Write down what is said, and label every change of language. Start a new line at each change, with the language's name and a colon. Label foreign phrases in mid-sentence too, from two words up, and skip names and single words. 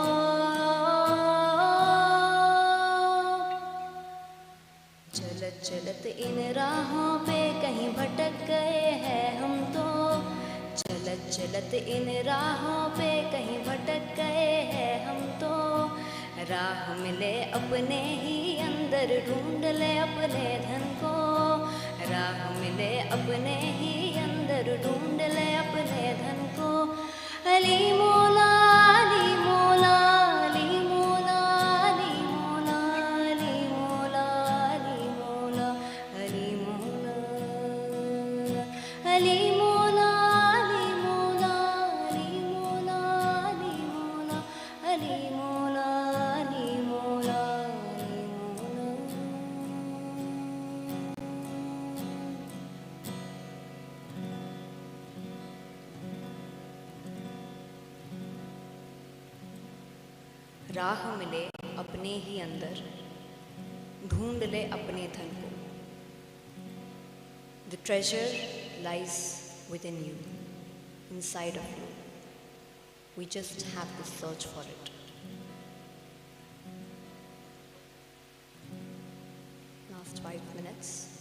Hindi: चलत चलत इन राहों पे कहीं भटक गए हैं हम तो, चलत चलत इन राहों पे कहीं भटक गए हैं हम तो। राह मिले अपने ही अंदर ढूंढ ले अपने धन को, राह मिले अपने ही अंदर ढूंढ ले अपने धन को। अली मौला अली मौला अली मौला अली मौला अली मौला अली मौला अली मौला अली मौला अली मौला अली मौला अली मौला अली मौला अली मौला अली मौला। राह मिले अपने ही अंदर ढूंढ ले अपने धन को।
English: The treasure lies within you, inside of you. We just have to search for it. Last 5 minutes.